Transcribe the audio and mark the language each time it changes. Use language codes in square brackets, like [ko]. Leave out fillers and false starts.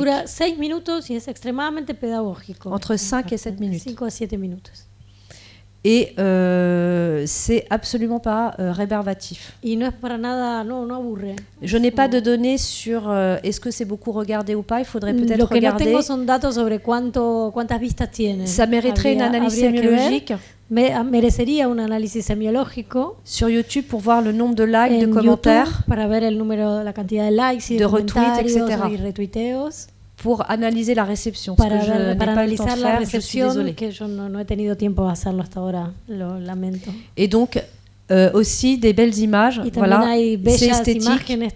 [es] Dura 6 minutos y es extremadamente pedagógico. [fr] Entre 5 et 7 minutes. [es] 5 a 7 minutos. [fr] Et c'est absolument pas rébarbatif. [es] Y no es para nada, no aburre. [fr] Je n'ai pas de données sur est-ce que c'est beaucoup regardé ou pas. Il faudrait peut-être [es] Lo que [fr] regarder. [es] No tengo son datos sobre cuántas vistas tiene. [fr] Ça mériterait une analyse sémiologique. [es] Merecería un análisis semiológico [fr] sur YouTube pour voir le nombre de likes, de commentaires, [es] YouTube, para ver el número, la cantidad de likes y de [fr] retweets, etc. [es] Y retuiteos. [fr] Pour analyser la réception, parce que je n'ai pas le temps de faire, je suis désolée. [es] Que yo no he tenido tiempo de hacerlo hasta ahora, lo lamento. [fr] Et donc aussi des belles images, voilà, c'est esthétique.